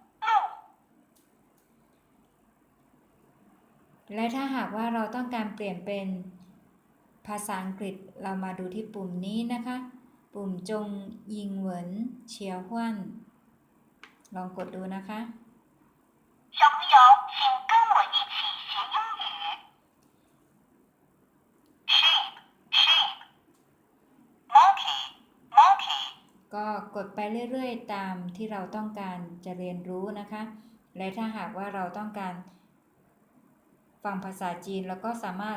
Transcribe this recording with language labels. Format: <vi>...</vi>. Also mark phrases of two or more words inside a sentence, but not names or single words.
<th>และถ้าหากว่าเราต้องการเปลี่ยนเป็นภาษาอังกฤษเรามาดูที่ปุ่มนี้นะคะปุ่ม</th> <zh>中英文切换</zh> <th>ลองกดดูนะคะ</th> <zh>小朋友请跟我一起学英语</zh> <en>sheep sheep monkey monkey</en> <th>ก็กดไปเรื่อยๆตามที่เราต้องการจะเรียนรู้นะคะและถ้าหากว่าเราต้องการฟังภาษาจีนแล้วก็สามารถ</th>